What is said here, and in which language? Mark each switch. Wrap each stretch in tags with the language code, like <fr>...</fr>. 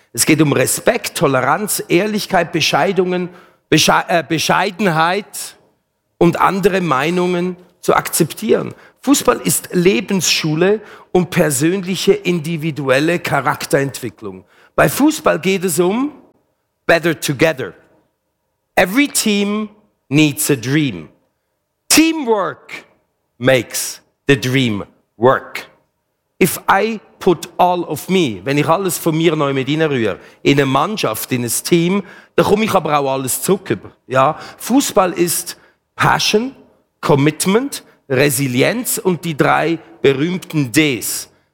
<de>Es geht um Respekt, Toleranz, Ehrlichkeit, Bescheidenheit und andere Meinungen zu akzeptieren. Fußball ist Lebensschule und persönliche individuelle Charakterentwicklung. Bei Fußball geht es um Better Together.</de> <en>Every team needs a dream. Teamwork makes the dream work. If I put all of me,</en> <de>wenn ich alles von mir neu mit reinrühre, in eine Mannschaft, in ein Team, dann komme ich aber auch alles zurück. Ja? Fußball ist Passion, Commitment, Resilienz und die drei berühmten Ds.</de>